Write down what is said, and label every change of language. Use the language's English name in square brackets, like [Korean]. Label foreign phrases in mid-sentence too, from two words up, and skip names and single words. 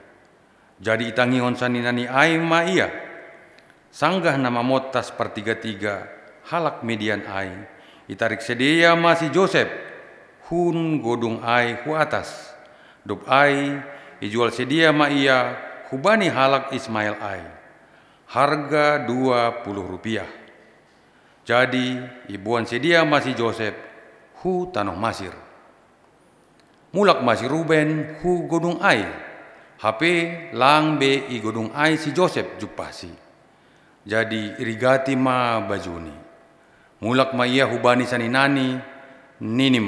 [Batak Simalungun] Jadi itangihon saninani ai ma ia. Sanggah nama motas pertiga-tiga halak median ai. Itarik sedia masih Joseph hun godung ai hu atas. Dop ai ijual sedia ma ia hubani halak Ismail ai. Harga Rp20. Jadi ibuan sedia masih Joseph hu tanah Masir. Mulak masih Ruben hu godung ai. HP lang be i godung ai si Joseph jupasi. Jadi irigati ma bajuni. Mulak ma ia hubani saninani ninima.